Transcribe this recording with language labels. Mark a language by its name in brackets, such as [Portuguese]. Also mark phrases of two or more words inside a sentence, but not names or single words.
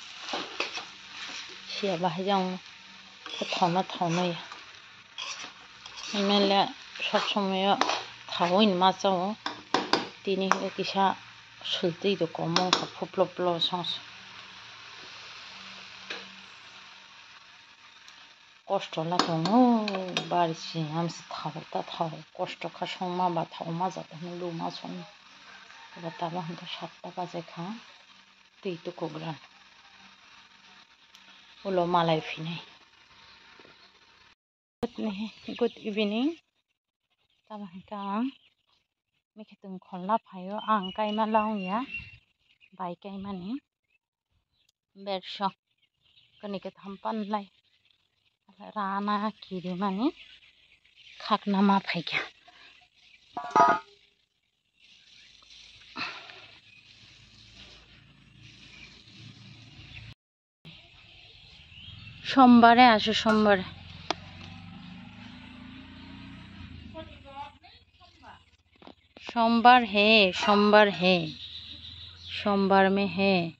[Kok Borok] siya bahai jang thaunai mele sob somay thawui ni machao tini hingka kisa suitui do komong kha phuplo songsa kosto la tongo bari sinamsa thau kosto kha songma ba thauma jatani luma song tabo hingka 7ta bajaikha tui tukugrana ulo malai phinai [English] good evening [Kok Borok] tabo hingka ang mikhetung khorla phaio ang kaima laungya bai kaimani berso kani katham panlai rana kirimani khakna ma phaikha [Bangla] সোমবারে আসো সোমবারে [Hindi] सोमवार है सोमवार में है